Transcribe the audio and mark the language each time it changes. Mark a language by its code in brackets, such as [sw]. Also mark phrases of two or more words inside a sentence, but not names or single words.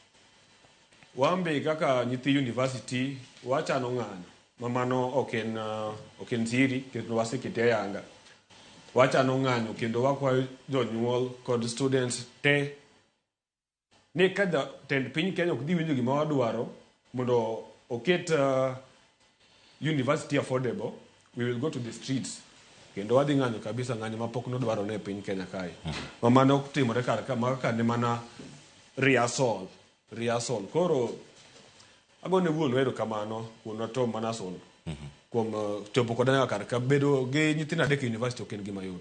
[luo] Wambe kaka nyithi university wachano ng'anyo mamano ok en siri kendo wasekete yanga. Wachano ng'anyo kendo wakwayo jonyuol kod students te ni kada tend piny Kenya ok dhi winjo gima wadwaro mondo oket [en] university affordable, we will go to the streets [luo] kendo wadhi ng'anyo kabisa ng'anyo mapok nodwaro ne piny Kenya kae. Mamano timore kar ka maka ne mana rehearsal. Koro agone wuon wero kamano wuon to Manason kuom chopo kodanya kar ka bedo gi nyithindo adek university ok en gima yot.